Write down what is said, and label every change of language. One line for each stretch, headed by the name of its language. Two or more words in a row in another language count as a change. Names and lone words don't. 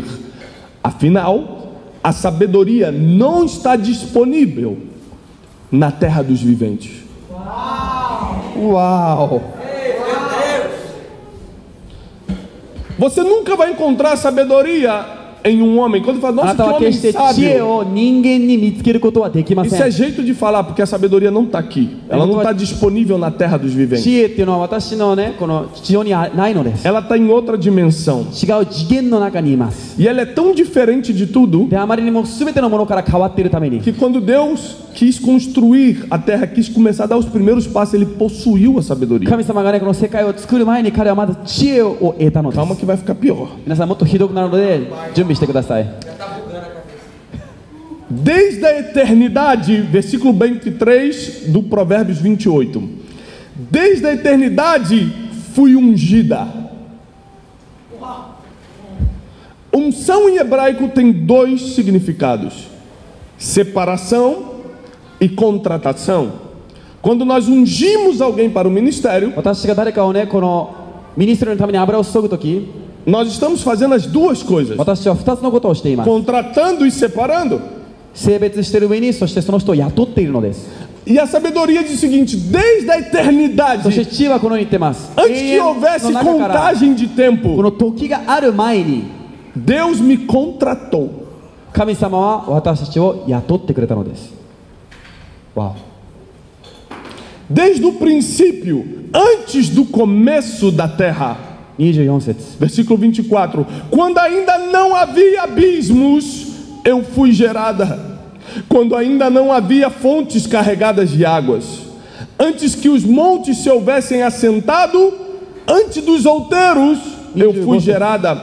Portuguese: Afinal, a sabedoria não está disponível na terra dos viventes. Uau! Você nunca vai encontrar sabedoria em um homem. Quando fala,
Japanese: あ
Portuguese: nossa,
Japanese: なた
Portuguese: que
Japanese: は
Portuguese: homem
Japanese: 決して知恵
Portuguese: sábio.
Japanese: を人間に見つけることはできま
Portuguese: Isso
Japanese: せ
Portuguese: é
Japanese: ん。
Portuguese: jeito de falar, porque a sabedoria não está aqui. Ela não está disponível na terra dos
Japanese: 知
Portuguese: viventes.
Japanese: 恵っていうのは私のね、この地上にないのです。
Portuguese: Ela está em outra dimensão.
Japanese: 違う次元の中にいます。
Portuguese: E ela é tão diferente de tudo
Japanese: で、あまりにも全てのものから変わっているために、
Portuguese: que quando Deus quis construir a terra, quis começar a dar os primeiros passos, ele possuiu a sabedoria.
Japanese: 神様がね、この世界を作る前に彼はまず知恵を得たので
Portuguese: Calma
Japanese: す。
Portuguese: que vai ficar pior.
Japanese: 皆さんもっとひどくなるので準備してください。
Portuguese: Desde a eternidade, versículo 23 do Provérbios 28. Desde a eternidade fui ungida. Unção em hebraico tem dois significados: separação e contratação. Quando nós ungimos alguém para o ministério,
Japanese: 私が誰かをね、このミニストリーのために油を注ぐとき、
Portuguese: nós estamos fazendo as duas coisas:
Japanese: 私は2つのことをしています。
Portuguese: contratando e separando.
Japanese: 性別している上に、そしてその人を雇っているのです。
Portuguese: E a sabedoria diz o seguinte: desde a
Japanese: そして
Portuguese: eternidade,
Japanese: 知恵はこのように言ってます。
Portuguese: antes que houvesse
Japanese: の中から
Portuguese: contagem de
Japanese: こ
Portuguese: tempo,
Japanese: の時がある前に、
Portuguese: Deus me contratou.
Japanese: 神様は私たちを雇ってくれたのです。わ
Portuguese: Desde o princípio, antes do começo da terra.
Japanese: お。24節。
Portuguese: Versículo 24: quando ainda não havia abismos, eu fui gerada. Quando ainda não havia fontes carregadas de águas, antes que os montes se houvessem assentado, antes dos outeiros, eu fui gerada.